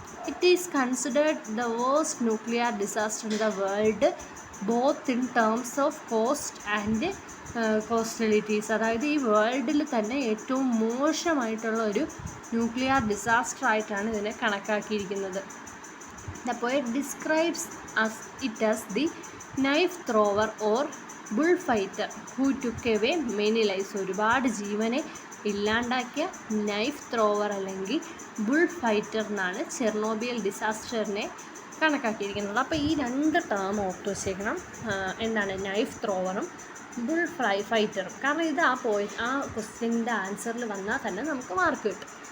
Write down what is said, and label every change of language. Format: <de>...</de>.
<en>It is considered the worst nuclear disaster in the world both in terms of cost and casualties.</en> <ml>അതായത് ഈ വേൾഡിൽ തന്നെ ഏറ്റവും മോശമായിട്ടുള്ള ഒരു ന്യൂക്ലിയർ ഡിസാസ്റ്റർ ആയിട്ടാണ് ഇതിനെ കണക്കാക്കിയിരിക്കുന്നത്.</ml> <en>The poet describes it as the knife thrower or bullfighter who took away many lives.</en> <ml>ഒരുപാട് ജീവനെ ഇല്ലാണ്ടാക്കിയ നൈഫ് ത്രോവർ അല്ലെങ്കിൽ ബുൾ ഫൈറ്റർ എന്നാണ് ചെർണോബിൽ ഡിസാസ്റ്ററിനെ കണക്കാക്കിയിരിക്കുന്നത്. അപ്പോൾ ഈ രണ്ട് ടേം ഓർത്ത് വെച്ചേക്കണം. എന്താണ് നൈഫ് ത്രോവറും ബുൾ ഫൈറ്ററും. കാരണം ഇത് ആ ക്വസ്റ്റ്യൻ്റെ ആൻസറിൽ വന്നാൽ തന്നെ നമുക്ക് മാർക്ക് കിട്ടും.</ml>